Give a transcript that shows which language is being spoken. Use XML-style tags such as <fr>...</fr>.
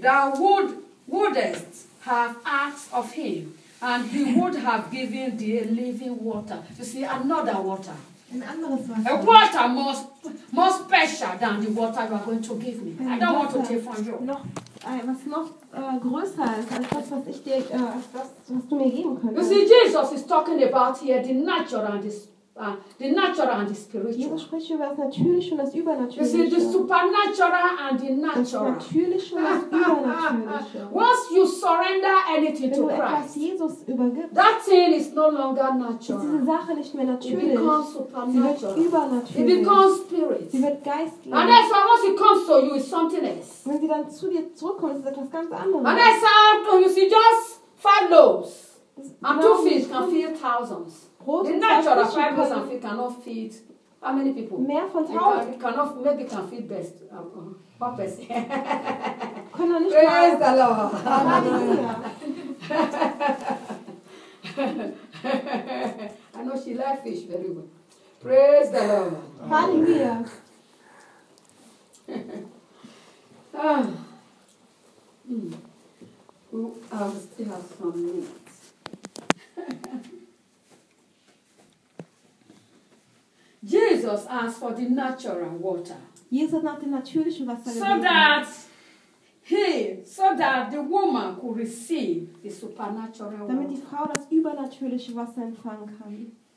<en>Thou wouldest have asked of him, and he would have given thee living water. You see, another water.</en> <de>Ein anderes Wasser.</de> <en>A water more special than the water you are going to give me. I don't want to take from you.</en> <de>Noch. Was noch größer ist als das, was ich dir, was du mir geben könntest.</de> <en>You see, Jesus is talking about here the natural and the natural and the spiritual.</en> <de>Jesus spricht über das Natürliche und das Übernatürliche.</de> <en>You see, the supernatural and the natural.</en> <de>Das Natürliche und das Übernatürliche.</de> <en>Once you surrender anything to Christ,</en> <de>wenn du etwas Jesus übergibst,</de> <en>that thing is no longer natural.</en> <de>Diese Sache nicht mehr natürlich.</de> <en>It becomes supernatural.</en> <de>Sie wird übernatürlich.</de> <en>It becomes spirit.</en> <de>Sie wird geistlich.</de> <en>And that's why once it comes to you, it's something else.</en> <de>Wenn sie dann zu dir zurückkommt, ist es etwas ganz anderes.</de> <en>And that's how you see just five loaves and two fish can feed thousands. The natural five loaves and fish cannot feed How many people?</en> <de>Mehr von 1000.</de> <en>We cannot make it a feed best. Purpose.</en> <de>Können wir nicht</de> <en>Praise the Lord. Halleluja. I know she likes fish very well. Praise the Lord.</en> <de>Halleluja.</de> <en>We still have some minutes. Jesus asked for the natural water.</en> <de>Jesus hat nach dem natürlichen Wasser gebeten.</de> <en>So that the woman could receive the supernatural water.</en> <de>Damit die Frau das übernatürliche Wasser empfangen kann.</de>